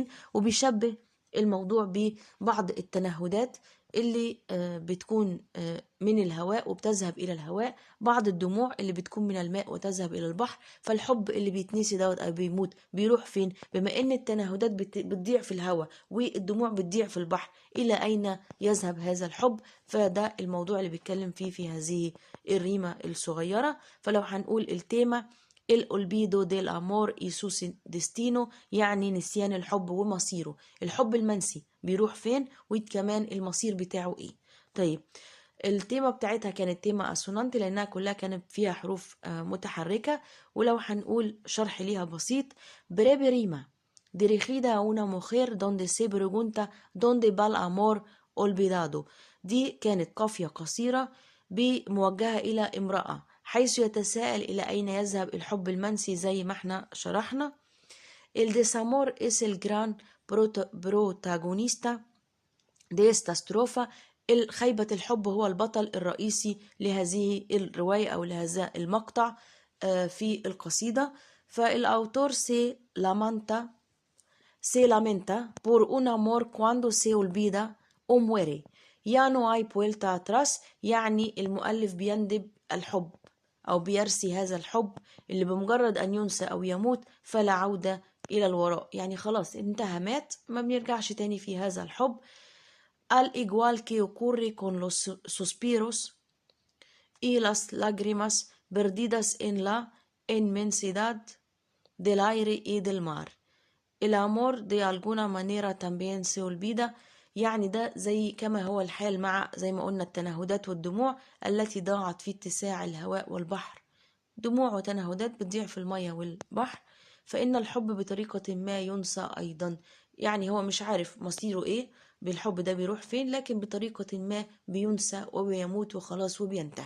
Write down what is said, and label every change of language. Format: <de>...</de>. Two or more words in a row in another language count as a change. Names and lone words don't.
<ar>وبيشبه الموضوع ببعض التنهدات اللي بتكون من الهواء وبتذهب إلى الهواء، بعض الدموع اللي بتكون من الماء وتذهب إلى البحر. فالحب اللي بيتنسي دوت أو بيموت بيروح فين؟ بما إن التنهدات بتضيع في الهواء والدموع بتضيع في البحر، إلى أين يذهب هذا الحب؟ فده الموضوع اللي بيتكلم فيه في هذه الريمة الصغيرة. فلو هنقول التيمة</ar> <es>El olvido del amor y su destino،</es> <ar>يعني نسيان الحب ومصيره. الحب المنسي بيروح فين وكمان المصير بتاعه ايه. طيب التيمة بتاعتها كانت تيمة اسونانت لانها كلها كانت فيها حروف متحركة. ولو هنقول شرح ليها بسيط:</ar> <es>breve rima dirigida a una mujer donde se pregunta dónde va el amor olvidado.</es> <ar>دي كانت قافية قصيرة موجهة إلى امرأة، حيث يتساءل إلى أين يذهب الحب المنسي زي ما احنا شرحنا.</ar> <es>El desamor es el gran protagonista de esta estrofa.</es> <ar>خيبة الحب هو البطل الرئيسي لهذه الرواية أو لهذا المقطع في القصيدة.</ar> <es>فالأوتور se lamenta por un amor cuando se olvida o muere. Ya no hay vuelta atrás،</es> <ar>يعني المؤلف بيندب الحب أو بيرسي هذا الحب اللي بمجرد أن ينسى أو يموت فلا عودة إلى الوراء، يعني خلاص انتهى مات ما بنرجعش تاني في هذا الحب.</ar> <es>Al igual que ocurre con los suspiros y las lágrimas perdidas en la inmensidad del aire y del mar. El amor de alguna manera también se olvida،</es> <ar>يعني ده زي كما هو الحال مع زي ما قلنا التنهدات والدموع التي ضاعت في اتساع الهواء والبحر. دموع وتنهدات بتضيع في المية والبحر، فإن الحب بطريقة ما ينسى أيضا. يعني هو مش عارف مصيره إيه بالحب ده بيروح فين، لكن بطريقة ما بينسى وبيموت وخلاص وبينتهي.</ar>